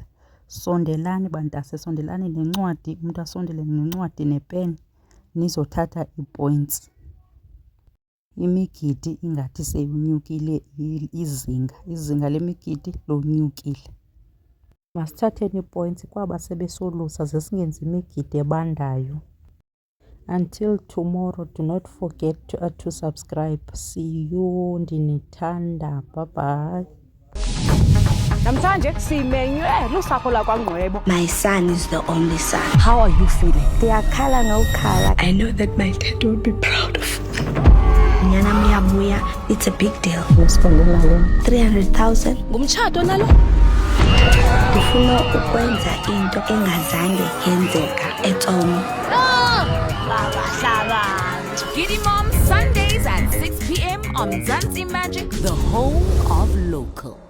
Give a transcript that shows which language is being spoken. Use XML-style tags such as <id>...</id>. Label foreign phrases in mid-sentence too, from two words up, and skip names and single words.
<xh>Sondelani bantase, sondelani nencwadi, umuntu asondele nencwadi nepeni nizothatha ii-points. Imigidi ingathi seyinyukile izinga lemigidi lonyukile. Masithatheni ii-points kwaba sebesolusa ze singenzi imigidi ebandayo.</xh> <en>Until tomorrow, do not forget to subscribe. See you, ndinithanda. Bye bye.</en> <xh>Namhlanje simenywe lusapho lakwaNgqwebo.</xh> <en>My son is the only son. How are you feeling?</en> <xh>Ndiyakhala ngokhala.</xh> <en>I know that my dad will be proud of me. Nyana Miyabuya, it's a big deal. 300,000.</en> <xh>Ngumtshato nalo? Ndifuna ukwenza into engazange yenzeka eTsomo.</xh> <en>Giddy Mom Sundays at 6 p.m. on Mzansi Magic, the home of local.</en>